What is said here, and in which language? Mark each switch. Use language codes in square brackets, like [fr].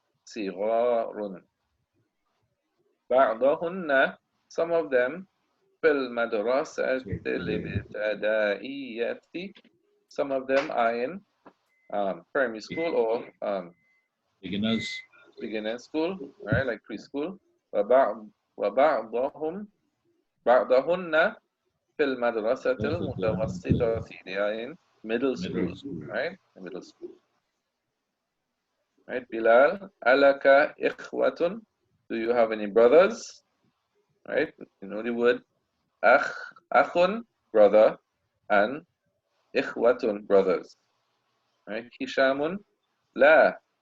[ar] Sigharun. Ba'dahunna, [en] some of them, [ar] fil madrasati al-ibtada'iyyati, [en] some of them are in primary school or beginner school, right, like preschool. [ar] وبعضهم بعضهن في المدرسة المتوسطة. [en] They are in middle school, right? Middle school. Right, Bilal, [ar] alaka ikhwatun. [en] Do you have any brothers? Right, you know the word akhun, brother, and ikhwatun, brothers. Right, Hishamun, [ar] la,